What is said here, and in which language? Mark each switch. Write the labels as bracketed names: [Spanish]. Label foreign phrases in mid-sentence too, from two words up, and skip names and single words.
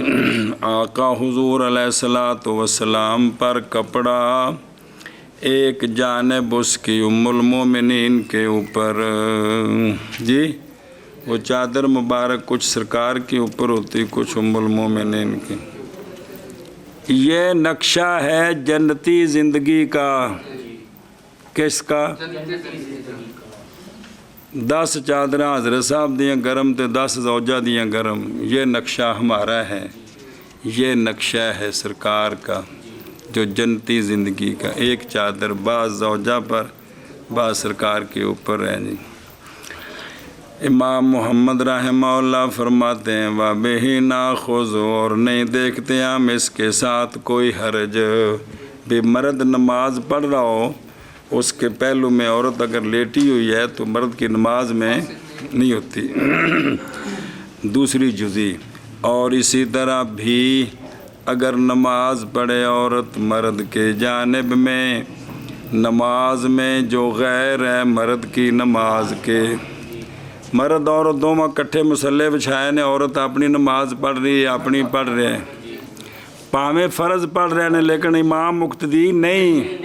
[Urdu] آقا حضور [Arabic] علیہ الصلاۃ والسلام [Urdu] پر کپڑا ایک جانب اس کی ام المومنین کے اوپر، جی وہ چادر مبارک کچھ سرکار کے اوپر ہوتی کچھ ام المومنین کی. یہ نقشہ ہے جنتی زندگی کا. کس کا؟ [Punjabi] 10 چادراں حضرت صاحب دیاں گرم تے 10 زوجہ دیاں گرم. [Urdu] یہ نقشہ ہمارا ہے، یہ نقشہ ہے سرکار کا جو جنتی زندگی کا. ایک چادر بعض زوجہ پر بعض سرکار کے اوپر ہے. جی امام محمد رحمہ اللہ فرماتے ہیں [Arabic] وَبِهِ نَأْخُذُ، [Urdu] اور نہیں دیکھتے ہم اس کے ساتھ کوئی حرج. بے مرد نماز پڑھ رہا ہو اس کے پہلو میں عورت اگر لیٹی ہوئی ہے تو مرد کی نماز میں نہیں ہوتی. دوسری جزی. اور اسی طرح بھی اگر نماز پڑھے عورت مرد کے جانب میں، نماز میں جو غیر ہے مرد کی نماز کے، مرد عورت دونوں [Punjabi] کٹھے مسلح بچھائے نے، [Urdu] عورت اپنی نماز پڑھ رہی ہے اپنی پڑھ رہے ہیں، پاویں فرض پڑھ رہے ہیں لیکن امام مقتدی نہیں.